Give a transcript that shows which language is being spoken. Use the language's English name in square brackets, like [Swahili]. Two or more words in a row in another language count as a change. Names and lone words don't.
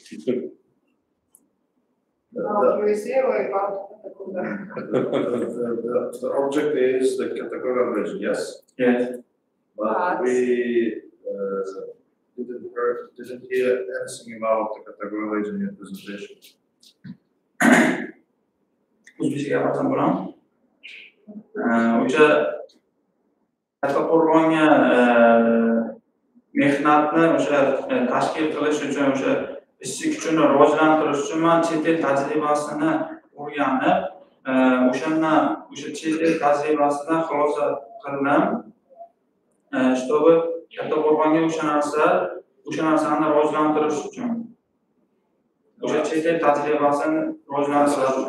[English] The object is the categorical region, yes? Yes. But we didn't hear anything about the categorical region in your presentation. [Uzbek] O'zbekcha gapirsam bo'ladimi? O'sha katta mehnatni o'sha tashkil qilish uchun, o'sha ishchi kuchini rivojlantirish uchun men chet el tajribasini o'rganib, o'sha chet el tajribasidan xulosa qildim, чтобы katta qo'rg'onga o'sha narsani rivojlantirish uchun, o'sha chet el tajribasini rivojlantirish uchun.